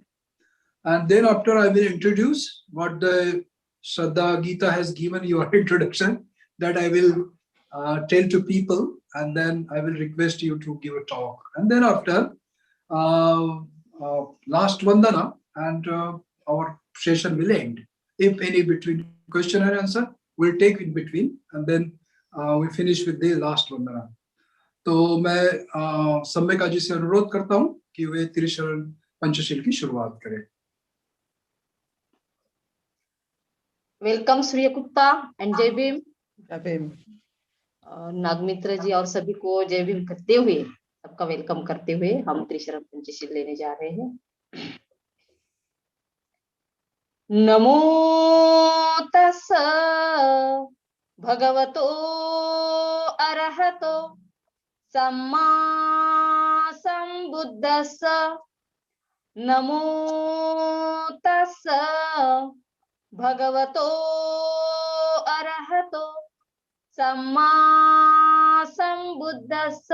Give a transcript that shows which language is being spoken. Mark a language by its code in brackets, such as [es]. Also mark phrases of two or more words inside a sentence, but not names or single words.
[en] And then after I will introduce what the Shraddha Gita has given your introduction, that I will tell to people, and then I will request you to give a talk. And then after last Vandana, and our session will end. If any between question and answer, we'll take in between, and then we finish with the last Vandana. [hi] तो मैं सम्यका जी से अनुरोध करता हूं कि वे त्रिशरण पंचशील की शुरुआत करें। वेलकम सूर्य गुप्ता एंड जय भीम। जय भीम। नागमित्र जी और सभी को जय भीम करते हुए, सबका वेलकम करते हुए हम त्रिशरण पंचशील लेने जा रहे हैं। [pi] नमो तस् भगवतो अरहतो सम्मा संबुद्धस्स। नमो तस् भगवतो अरहतो सम्मा संबुद्धस्स।